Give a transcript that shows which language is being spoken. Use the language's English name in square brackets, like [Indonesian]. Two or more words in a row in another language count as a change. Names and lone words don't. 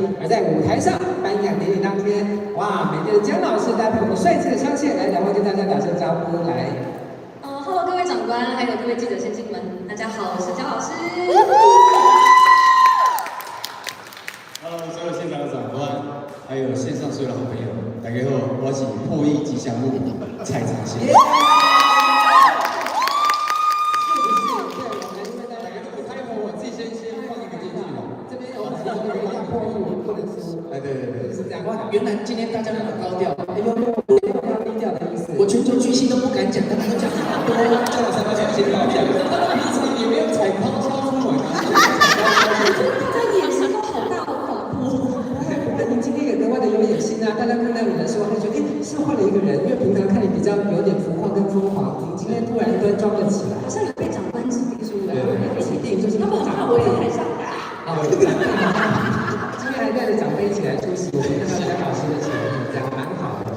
[Chinese] 而在舞台上頒獎典禮當天，哇，美麗的江老師搭配我們帥氣的聲線，來兩位跟大家打聲招呼來。 Hello， 各位長官，還有各位記者先生們，大家好，我是江老師。 Hello， 所有現場的長官，還有線上所有的好朋友，大家好，我是破億吉祥物蔡長憲。对，是这样。哇，原来今天大家那么高調，哎呦，要低調的意思。我全球巨星都不敢講，大家都講好多，叫了3個小時高調，平常也沒有踩高蹺出來。這眼神都好大好恐怖。那您今天也格外的有野心啊！大家看到你的時候會覺得，是換了一個人，因為平常看你比較有點浮誇跟瘋狂，你今天突然端莊了起來。好像有被長官指定出來，指定就是他們很怕我在台上打。今天還帶着長輩一起來出席，我們看到江老師的誠意，這樣蠻好的。